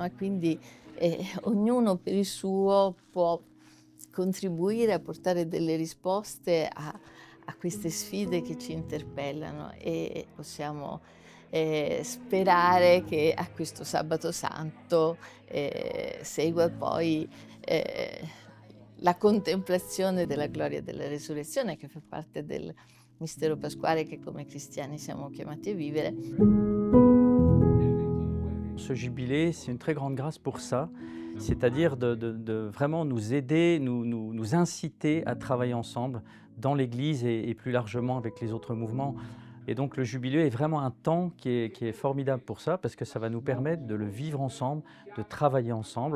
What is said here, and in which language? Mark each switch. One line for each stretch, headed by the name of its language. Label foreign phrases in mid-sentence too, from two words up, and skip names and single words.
Italian: E quindi ognuno per il suo può contribuire a portare delle risposte a queste sfide che ci interpellano, e possiamo sperare che a questo sabato santo segua poi eh, la contemplazione della gloria della resurrezione, che fa parte del mistero pasquale che come cristiani siamo chiamati a vivere.
French: Ce jubilé, c'est une très grande grâce pour ça, c'est-à-dire de vraiment nous aider, nous inciter à travailler ensemble dans l'Église et plus largement avec les autres mouvements. Et donc le jubilé est vraiment un temps qui est formidable pour ça, parce que ça va nous permettre de le vivre ensemble, de travailler ensemble.